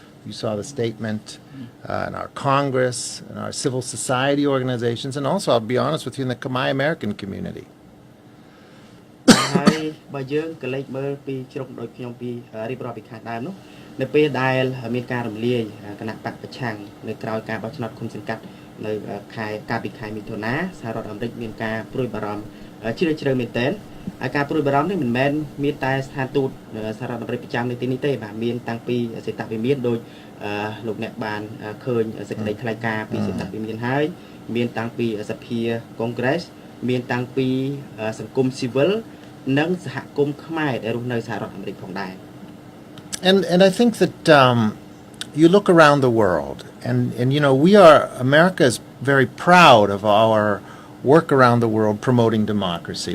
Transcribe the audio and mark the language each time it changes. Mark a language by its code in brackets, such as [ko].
[en] You saw the statement in our Congress and our civil society organizations, and also, I'll be honest with you, in the Khmer American community. [km] ហើយបើយើងក៏លេចមើលពីជ្រុងដូចខ្ញុំពីរៀបរាប់ពីខាងដើមនោះនៅពេលដែលមានការរំលាយគណៈបកប្រឆាំងនៅក្រៅការបោះឆ្នោតគុំសង្កាត់នៅកាលពីខែមិថុនាសហរដ្ឋអាមេរិកមានការព្រួយបារម្ភជ្រាលជ្រៅមែនទែនហើយការព្រួយបារម្ភនេះមិនមែនមានតែស្ថានទូតសហរដ្ឋអាមេរិកប្រចាំនៅទីនេះទេបាទមានតាំងពីសេតវិមានដោយ លោកអ្នកបានឃើញសេចក្តីថ្លែងការណ៍ពីសេតវិមានហើយមានតាំងពីសភាកុងក្រេសមានតាំងពីសង្គមស៊ីវិលនិងសហគមន៍ខ្មែរដែលរស់នៅសហរដ្ឋអាមេរិកផងដែរ [en] And I think that you look around the world and you know America is very proud of our work around the world promoting democracy.